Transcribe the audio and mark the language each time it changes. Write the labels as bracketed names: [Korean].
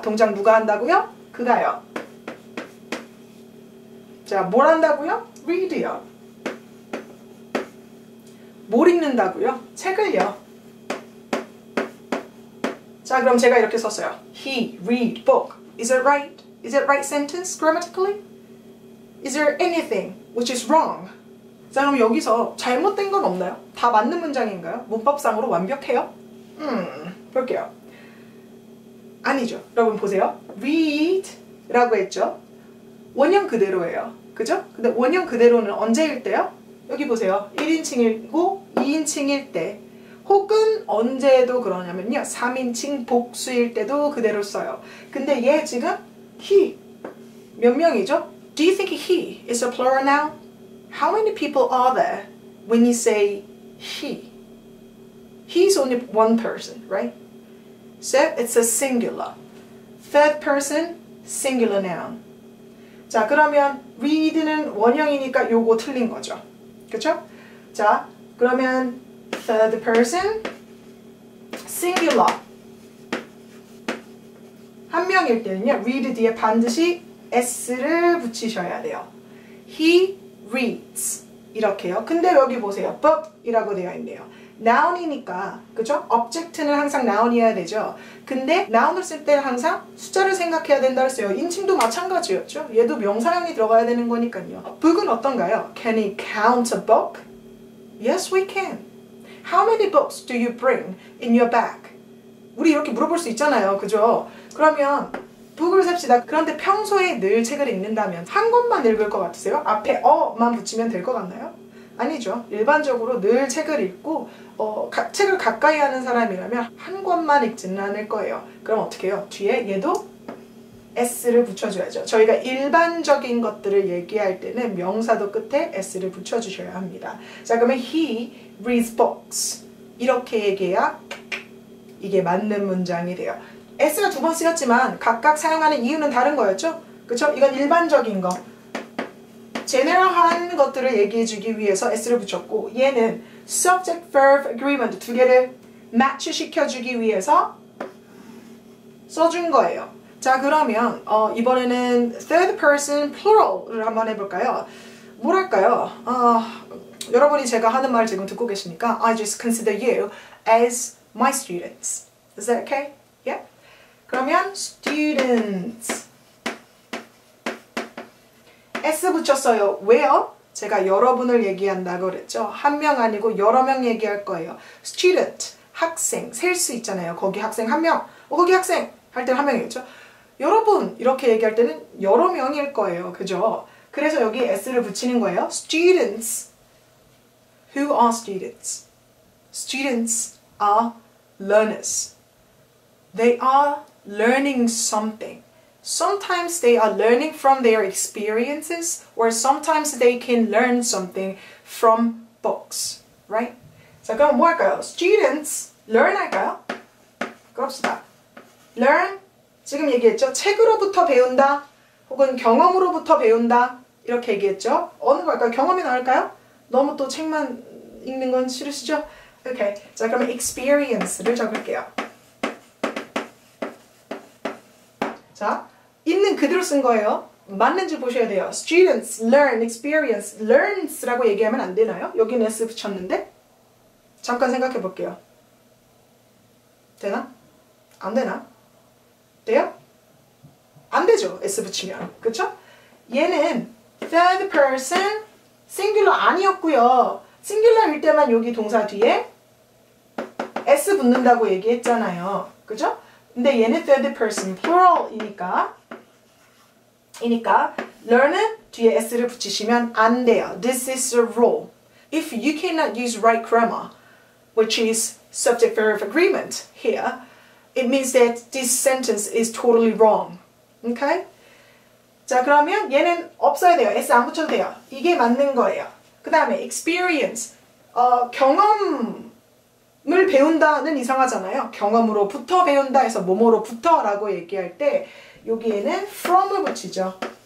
[Korean] 동작 누가 한다고요? 그가요. 자, 뭘 한다고요? read요. 뭘 읽는다고요? 책을요. 자, 그럼 제가 이렇게 썼어요. [English] He read book. Is it right? Is it right sentence grammatically? Is there anything which is wrong? [Korean] 자, 그럼 여기서 잘못된 건 없나요? 다 맞는 문장인가요? 문법상으로 완벽해요? 볼게요. 아니죠. 여러분 보세요. read 라고 했죠. 원형 그대로예요. 그죠? 근데 원형 그대로는 언제일 때요? 여기 보세요. 1인칭이고 2인칭일 때 혹은 언제도 그러냐면요. 3인칭 복수일 때도 그대로 써요. 근데 얘 지금 he 몇 명이죠? [English] Do you think he is a plural noun? How many people are there when you say he? He's only one person, right? So it's a singular. Third person, singular noun. [Korean] 자, 그러면 read는 원형이니까 요거 틀린 거죠. 그쵸? 자, 그러면 third person, singular. 한 명일 때는요, read 뒤에 반드시 s를 붙이셔야 돼요. [English] He reads. [Korean] 이렇게요. 근데 여기 보세요. book이라고 되어 있네요. noun이니까, 그죠? object는 항상 noun이어야 되죠. 근데 noun을 쓸 때는 항상 숫자를 생각해야 된다 했어요. 인칭도 마찬가지였죠. 얘도 명사형이 들어가야 되는 거니까요. book은 어떤가요? [English] Can he count a book? Yes, we can. How many books do you bring in your bag? [Korean] 우리 이렇게 물어볼 수 있잖아요. 그죠? 그러면 book을 셉시다. 그런데 평소에 늘 책을 읽는다면 한 권만 읽을 것 같으세요? 앞에 어만 붙이면 될 것 같나요? 아니죠. 일반적으로 늘 책을 읽고 책을 가까이 하는 사람이라면 한 권만 읽지는 않을 거예요. 그럼 어떻게 해요? 뒤에 얘도 s를 붙여줘야죠. 저희가 일반적인 것들을 얘기할 때는 명사도 끝에 s를 붙여주셔야 합니다. 자, 그러면 [English] he reads books. [Korean] 이렇게 얘기해야 이게 맞는 문장이 돼요. s가 두 번 쓰였지만 각각 사용하는 이유는 다른 거였죠? 그쵸? 이건 일반적인 거. 제너럴한 것들을 얘기해주기 위해서 s를 붙였고 얘는 subject, verb, agreement 두 개를 match 시켜주기 위해서 써준 거예요. 자, 그러면 이번에는 third person plural을 한번 해볼까요? 뭐랄까요? 여러분이 제가 하는 말 지금 듣고 계십니까? [English] I just consider you as my students. Is that okay? Yeah? [Korean] 그러면 students S 붙였어요. 왜요? 제가 여러분을 얘기한다고 그랬죠. 한 명 아니고 여러 명 얘기할 거예요. student, 학생, 셀 수 있잖아요. 거기 학생 한 명, 거기 학생 할 때는 한 명이겠죠. 여러분 이렇게 얘기할 때는 여러 명일 거예요. 그죠? 그래서 여기 s를 붙이는 거예요. [English] Students. Who are students? Students are learners. They are learning something. Sometimes they are learning from their experiences, or sometimes they can learn something from books, right? [Korean] 자, 그럼 뭐 할까요? [English] Students, learn [Korean] 할까요? 그럽시다. Learn, 지금 얘기했죠? 책으로부터 배운다, 혹은 경험으로부터 배운다, 이렇게 얘기했죠? 어느 거 할까요? 경험이 나을까요? 너무 또 책만 읽는 건 싫으시죠? 오케이. 자, 그러면 experience를 적을게요. 자, 있는 그대로 쓴 거예요. 맞는지 보셔야 돼요. Students, learn, experience, learns라고 얘기하면 안 되나요? 여기는 s 붙였는데? 잠깐 생각해 볼게요. 되나? 안 되나? 돼요? 안 되죠. s 붙이면. 그쵸? 얘는 third person, singular 아니었고요. singular일 때만 여기 동사 뒤에 s 붙는다고 얘기했잖아요. 그죠? 근데 얘는 third person, plural이니까 learn은 뒤에 s를 붙이시면 안 돼요. [English] This is a rule. If you cannot use right grammar, which is subject verb agreement here, it means that this sentence is totally wrong. Okay? [Korean] 자, 그러면 얘는 없어야 돼요. s 안 붙여도 돼요. 이게 맞는 거예요. 그 다음에 experience, 경험을 배운다는 이상하잖아요. 경험으로부터 배운다 해서 뭐뭐로부터 라고 얘기할 때 여기에는 from을 붙이죠.